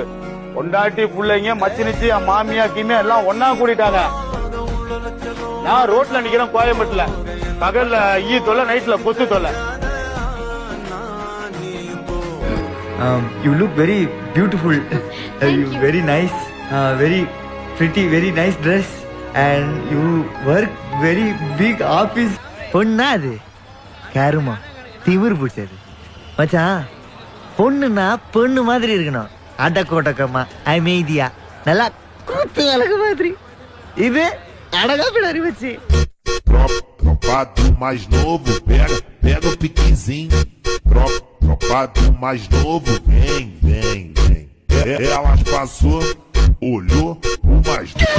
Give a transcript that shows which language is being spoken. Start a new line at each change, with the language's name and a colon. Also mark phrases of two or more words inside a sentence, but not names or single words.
Tamil: பொண்டாட்டி பிள்ளைங்க மச்சினிச்சு மாமியா கிமியா எல்லாம் ஒன்னா கூடிட்டாங்க. நான் ரோட்ல நிக்கிறேன் கோயம்பேட்டுல. பகல்ல ஈ தொல்லை, நைட்ல கொசு தொல்லை.
English: You look very beautiful. You very nice, very pretty, very nice dress, and you work very big office.
Tamil: பொண்ணா அது கருமா திமிர் பிடிச்சது மச்சான். பொண்ணுன்னா பொண்ணு மாதிரி இருக்கணும். அடக்கோட்டக்கமா அமைதியா நல்லா கூத்து அழகு மாதிரி. இது அழகா பின்னாடி வச்சு
Portuguese: Tropa do mais novo, pega o piquezinho. Tropa do mais novo, vem. Elas passou, olhou o mais novo.